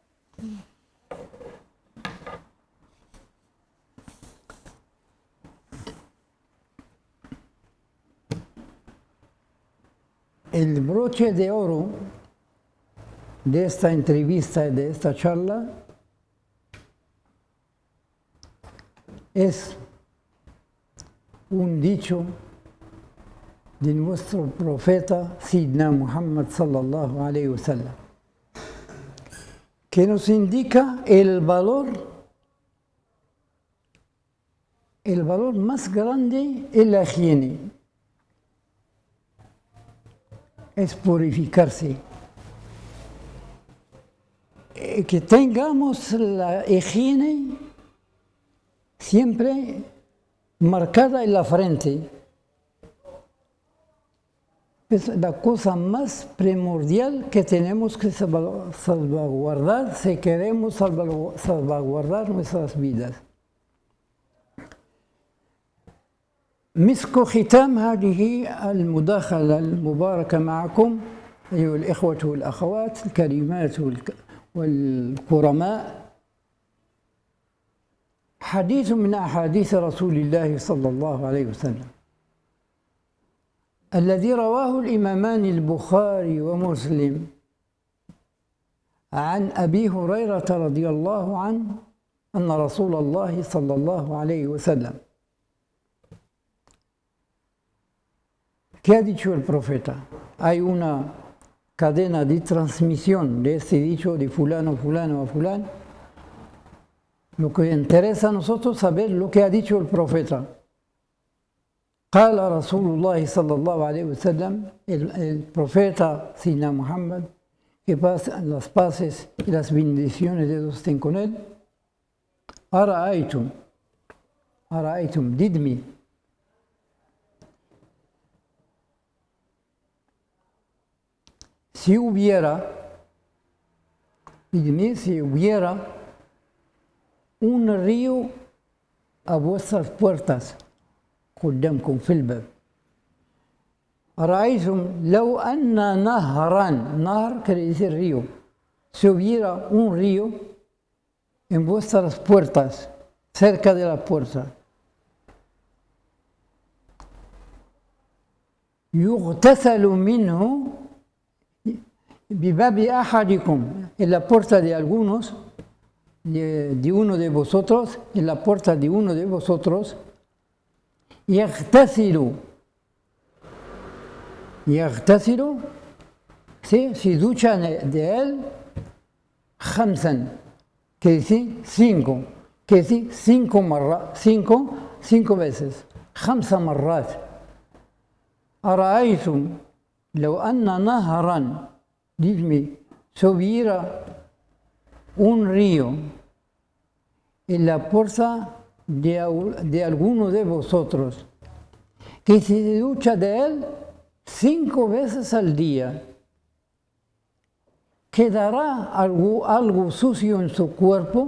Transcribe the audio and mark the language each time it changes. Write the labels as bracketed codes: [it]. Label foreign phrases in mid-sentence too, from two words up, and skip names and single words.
[es] El broche de oro de esta entrevista y de esta charla es un dicho de nuestro profeta Sidna Muhammad [ar] صلى الله عليه وسلم, [es] que nos indica el valor más grande en la higiene. Es purificarse. Que tengamos la higiene siempre marcada en la frente. Es la cosa más primordial que tenemos que salvaguardar si queremos salvaguardar nuestras vidas. [ar] مسك ختام هذه المداخلة المباركة معكم أيها الإخوة والأخوات الكريمات والكرماء حديث من أحاديث رسول الله صلى الله عليه وسلم الذي رواه الإمامان البخاري ومسلم عن أبي هريرة رضي الله عنه أن رسول الله صلى الله عليه وسلم. [es] ¿Qué ha dicho el profeta? Hay una cadena de transmisión de este dicho de fulano, fulano a fulano. Lo que interesa a nosotros es saber lo que ha dicho el profeta. [ar] قال رسول الله صلى الله عليه وسلم, [es] el profeta Sidna Muhammad, que las paces y las bendiciones de Dios estén con él. [ar] أرأيتم, didme. [es] Si hubiera un río a vuestras puertas, [ar] قدامكم في الباب. أرأيتم لو أن نهر [es] quiere decir río, si hubiera un río en vuestras puertas, cerca de la puerta, [ar] يغتسل منه بباب أحدكم, [es] en la puerta de algunos, de uno de vosotros, en la puerta de uno de vosotros, يغتسل, ¿sí? Si duchan de él, خمسا, que decir 5, que decir 5 veces, 5 مرات. [ar] أرأيتم لو أن نهرا, [es] dime, si hubiera un río en la puerta de alguno de vosotros, que se ducha de él 5 veces al día, ¿quedará algo sucio en su cuerpo?